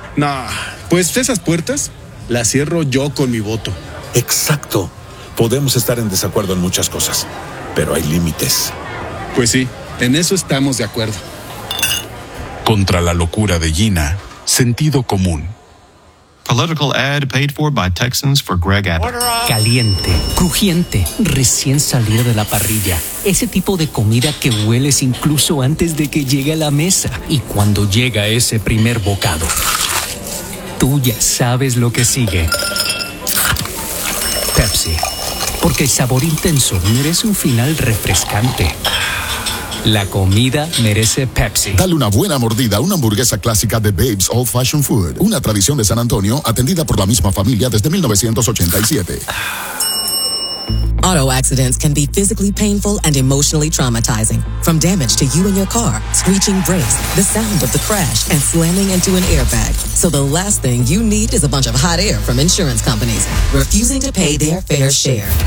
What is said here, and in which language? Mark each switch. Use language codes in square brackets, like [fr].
[es] No, pues esas puertas las cierro yo con mi voto. Exacto. Podemos estar en desacuerdo en muchas cosas, pero hay límites. Pues sí, en eso estamos de acuerdo. Contra la locura de Gina, sentido común. [en] Political ad paid for by Texans for Greg Abbott. [es] Caliente, crujiente, recién salido de la parrilla. Ese tipo de comida que hueles incluso antes de que llegue a la mesa. Y cuando llega ese primer bocado, tú ya sabes lo que sigue. Pepsi. Porque el sabor intenso merece un final refrescante. La comida merece Pepsi. Dale una buena mordida a una hamburguesa clásica de Babe's Old Fashioned Food. Una tradición de San Antonio, atendida por la misma familia desde 1987. [en] Auto accidents can be physically painful and emotionally traumatizing. From damage to you and your car, screeching brakes, the sound of the crash, and slamming into an airbag. So the last thing you need is a bunch of hot air from insurance companies refusing to pay their fair share.